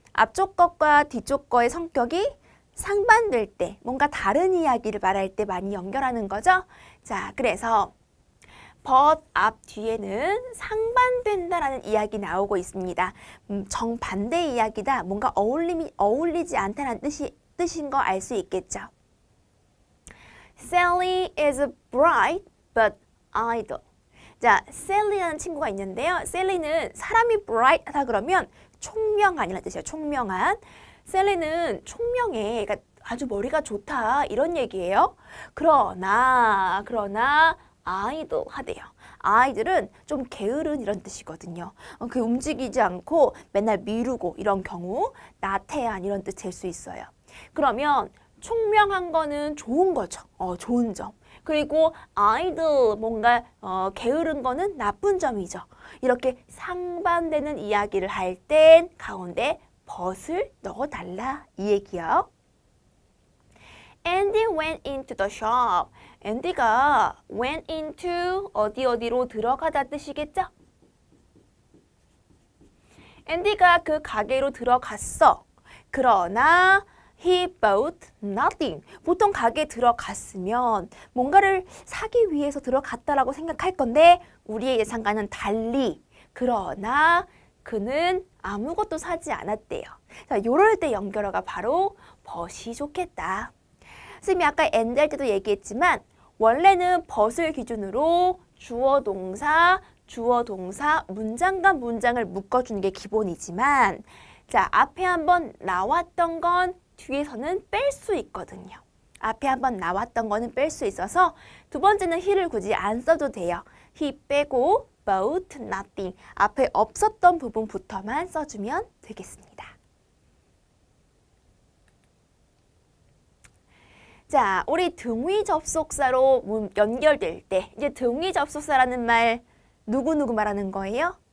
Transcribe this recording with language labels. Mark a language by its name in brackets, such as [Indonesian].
[Korean] 앞쪽 것과 뒤쪽 거의 성격이 상반될 때 뭔가 다른 이야기를 말할 때 많이 연결하는 거죠. 자, 그래서 but 앞 뒤에는 상반된다라는 이야기 나오고 있습니다. 정반대 이야기다. 뭔가 어울리지 않다는 뜻인 거 알 수 있겠죠. [English] Sally is bright but idle. [Korean] 자, Sally라는 친구가 있는데요. Sally는 사람이 bright하다 그러면 총명한이라는 뜻이에요. 총명한. 셀리는 총명해. 그러니까 아주 머리가 좋다. 이런 얘기예요. 그러나 idle 하대요. idle은 좀 게으른 이런 뜻이거든요. 그 움직이지 않고 맨날 미루고 이런 경우 나태한 이런 뜻 될 수 있어요. 그러면 총명한 거는 좋은 거죠. 좋은 점. 그리고 idle 뭔가 게으른 거는 나쁜 점이죠. 이렇게 상반되는 이야기를 할 땐 가운데 but을 넣어달라 이 얘기요. [English] Andy went into the shop. Andy가 went into [Korean] 어디로 들어가다 뜻이겠죠? Andy가 그 가게로 들어갔어. 그러나 [English] he bought nothing. [Korean] 보통 가게에 들어갔으면 뭔가를 사기 위해서 들어갔다라고 생각할 건데 우리의 예상과는 달리 그러나 그는 아무것도 사지 않았대요. 자, 요럴 때 연결어가 바로 but이 좋겠다. 선생님이 아까 and 할 때도 얘기했지만 원래는 but을 기준으로 주어 동사, 문장과 문장을 묶어주는 게 기본이지만 자, 앞에 한번 나왔던 건 뒤에서는 뺄 수 있거든요. 앞에 한번 나왔던 거는 뺄 수 있어서 두 번째는 he를 굳이 안 써도 돼요. [English] he [Korean] 빼고 [English] bought nothing. [Korean] 앞에 없었던 부분부터만 써주면 되겠습니다. 자, 우리 등위 접속사로 연결될 때 이제 등위 접속사라는 말 누구 말하는 거예요?